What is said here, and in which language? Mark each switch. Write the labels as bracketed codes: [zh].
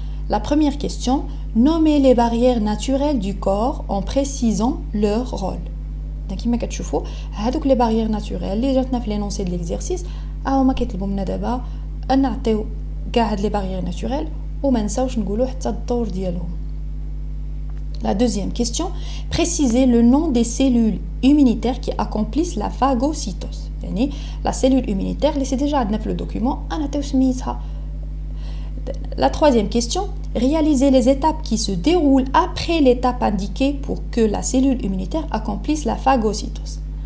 [fr] La première question, nommer les barrières naturelles du corps en précisant leur rôle. [ar] Donc, كما كتشوفوا هذوك لي باريير ناتوريل اللي جاتنا في لينونسي ديال ليكزيرسيس هما كيطلبوا منا دابا ان نعطيو كاع هاد لي باريير ناتوريل وما نساوش نقولوا حتى الدور ديالهم. [fr] La deuxième question, préciser le nom des cellules immunitaires qui accomplissent la phagocytose. [ar] يعني [fr] la cellule immunitaire [ar] اللي [fr] سي ديجا [ar] عندنا في لو دوكيومون نعطيو سميتها. [fr] La troisième question, réaliser les étapes qui se déroulent après l'étape indiquée pour que la cellule immunitaire accomplisse la phagocytose.